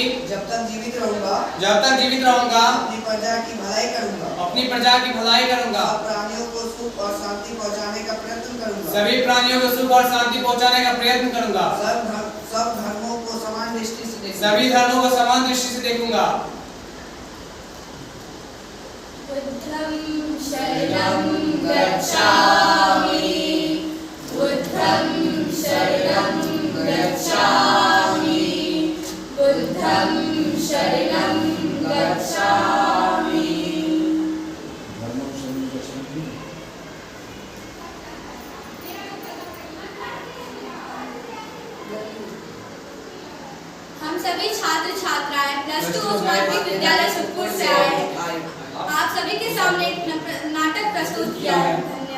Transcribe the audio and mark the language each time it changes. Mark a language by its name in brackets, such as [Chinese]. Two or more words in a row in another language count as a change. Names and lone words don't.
[Hindi] जब तक जीवित रहूंगा अपनी प्रजा की भलाई करूंगा। अपनी प्रजा की भलाई करूंगा। सब प्राणियों को सुख और शांति पहुंचाने का प्रयत्न करूंगा। सभी प्राणियों को सुख और शांति पहुंचाने का प्रयत्न करूंगा। सब धर्मों को समान दृष्टि से देखूंगा। सभी धर्मों को समान दृष्टि से देखूंगा। [Pali] बुद्धं शरणं गच्छामि। बुद्धं शरणं गच्छामि। बुद्धं शरणं गच्छामि। [Hindi] हम सभी छात्र छात्राएं +2 माध्यमिक विद्यालय सुखपुर से आए हैं। आप सभी के सामने एक नाटक प्रस्तुत किया है।